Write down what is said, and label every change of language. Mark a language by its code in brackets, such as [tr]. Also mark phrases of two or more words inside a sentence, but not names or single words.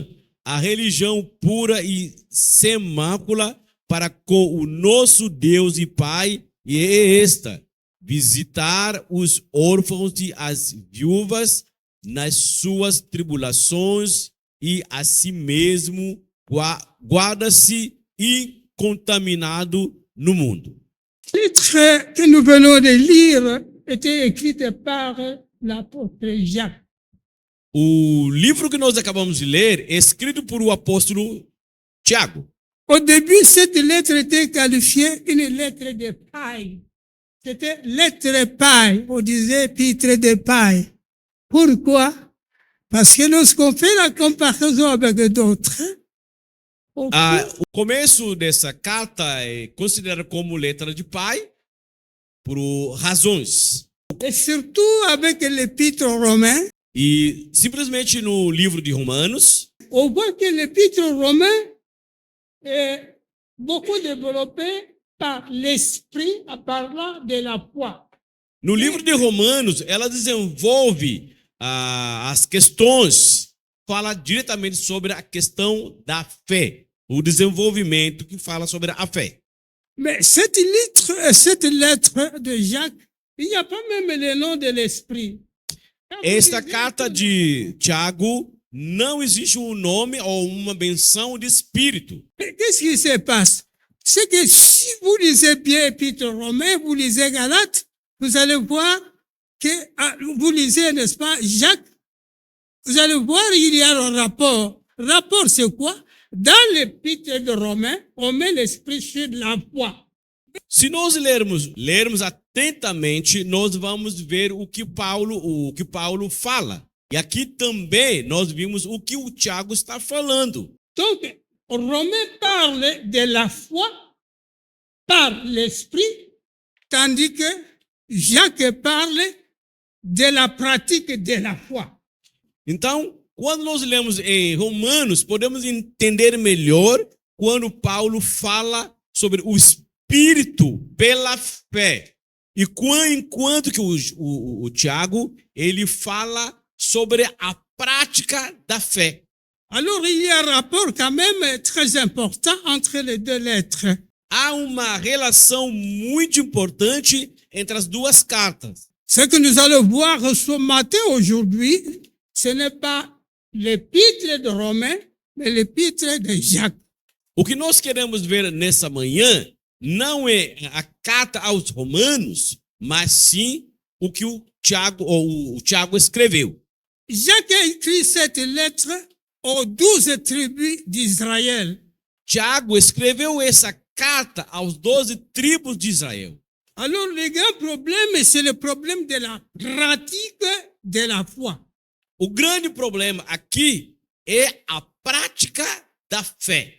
[pt] A religião pura e sem mácula para com o nosso Deus e Pai é esta: visitar os órfãos e as viúvas nas suas tribulações, e a si mesmo guarda-se incontaminado no mundo. [fr] Le titre que nous venons de lire était écrit par l'apôtre Jacques. [pt] O livro que nós acabamos de ler é escrito por o apóstolo Tiago. [fr] Au début, cette lettre était qualifiée une lettre de paille. C'était lettre paille, on disait épître de paille. Pourquoi? Parce que lorsqu'on fait la comparaison avec d'autres, [pt] O começo dessa carta é considerado como letra de pai por razões. [fr] et surtout avec l'épître romain, [pt] E simplesmente no livro de Romanos, [fr] on voit que l'épître romain est beaucoup développé par l'esprit en parlant de la foi. [pt] no livro de Romanos, ela desenvolve as questões, fala diretamente sobre a questão da fé, o desenvolvimento que fala sobre a fé. [fr] Mais cette lettre de Jacques, il n'y a pas même le nom de l'esprit. [pt] Esta carta de Tiago não existe um nome ou uma menção de espírito. [fr] Qu'est-ce qui se passe? C'est que si vous lisez bien Épître romain, vous lisez Galates, vous allez voir que, vous lisez, n'est-ce pas, Jacques, vous allez voir, il y a un rapport. Rapport, c'est quoi? Dans l'Épître de Romains, on met l'esprit sur la foi. [pt] Se nós lermos atentamente, nós vamos ver o que Paulo fala. E aqui também nós vimos o que o Tiago está falando. [fr] Donc, Romain parle de la foi par l'esprit, tandis que Jacques parle de la pratique de la foi. [pt] Então, quando nós lemos em Romanos, podemos entender melhor quando Paulo fala sobre o Espírito pela fé. E enquanto que o Tiago, ele fala sobre a prática da fé. [fr] Alors, il y a un rapport quand même très important entre les deux lettres. [pt] Há uma relação muito importante entre as duas cartas. [fr] Ce que nous allons voir ce matin aujourd'hui, ce n'est pas l'épître de Romains, mais l'épître de Jacques. [pt] O que nós queremos ver nessa manhã não é a carta aos Romanos, mas sim o que o Tiago escreveu. [fr] Jacques a écrit cette lettre aux 12 tribus d'Israël. [pt] Tiago escreveu essa carta aos 12 tribos de Israel. [fr] Alors, le grand problème, c'est le problème de la pratique de la foi. [pt] O grande problema aqui é a prática da fé.